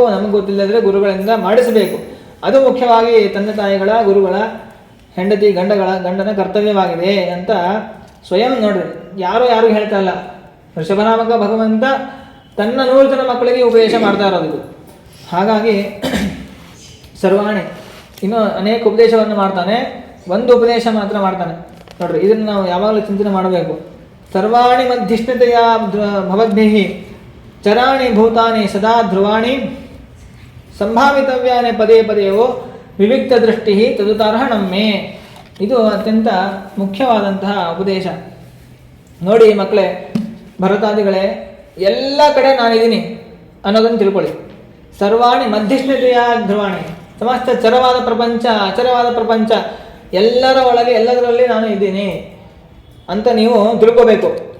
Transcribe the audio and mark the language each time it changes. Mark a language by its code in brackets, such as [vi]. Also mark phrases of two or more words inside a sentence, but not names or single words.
[kn] ನಮಗೆ ಗೊತ್ತಿಲ್ಲದ್ರೆ ಗುರುಗಳಿಂದ ಮಾಡಿಸಬೇಕು. ಅದು ಮುಖ್ಯವಾಗಿ ತಂದೆ ತಾಯಿಗಳ, ಗುರುಗಳ, ಹೆಂಡತಿ ಗಂಡನ ಕರ್ತವ್ಯವಾಗಿದೆ ಅಂತ ಸ್ವಯಂ ನೋಡ್ರಿ, ಯಾರಿಗೂ ಹೇಳ್ತಾ ಇಲ್ಲ. ಋಷಭನಾಮಕ ಭಗವಂತ ತನ್ನ 100 ಜನ ಮಕ್ಕಳಿಗೆ ಉಪದೇಶ ಮಾಡ್ತಾ ಇರೋದು. ಹಾಗಾಗಿ ಸರ್ವಾಣಿ ಇನ್ನೂ ಅನೇಕ ಉಪದೇಶವನ್ನು ಮಾಡ್ತಾನೆ, ಒಂದು ಉಪದೇಶ ಮಾತ್ರ ಮಾಡ್ತಾನೆ. ನೋಡ್ರಿ, ಇದನ್ನು ನಾವು ಯಾವಾಗಲೂ ಚಿಂತನೆ ಮಾಡಬೇಕು. [sa] ಸರ್ವಾಣಿ ಮಧ್ಯಷ್ಣತೆಯ ಭವದ್ಭಿಃ ಚರಾಣಿ ಭೂತಾನಿ ಸದಾ ಧ್ರುವಾಣಿ ಸಂಭಾವಿತವ್ಯಾನೆ ಪದೇ ಪದೇವೋ ವಿವಿಕ್ತ ದೃಷ್ಟಿ ತದುತಾರ್ಹಣಮ್ಮೆ. [kn] ಇದು ಅತ್ಯಂತ ಮುಖ್ಯವಾದಂತಹ ಉಪದೇಶ. ನೋಡಿ ಮಕ್ಕಳೇ, ಭರತಾದಿಗಳೇ, ಎಲ್ಲ ಕಡೆ ನಾನಿದ್ದೀನಿ ಅನ್ನೋದನ್ನು ತಿಳ್ಕೊಳ್ಳಿ. [sa] ಸರ್ವಾಣಿ ಮಧ್ಯಷ್ಣತೆಯ ಧ್ರುವಾಣಿ, [kn] ಸಮಸ್ತ ಚರವಾದ ಪ್ರಪಂಚ, ಅಚರವಾದ ಪ್ರಪಂಚ, ಎಲ್ಲರ ಒಳಗೆ ಎಲ್ಲದರಲ್ಲಿ ನಾನು ಇದ್ದೀನಿ ಅಂತ ನೀವು ತಿಳ್ಕೋಬೇಕು.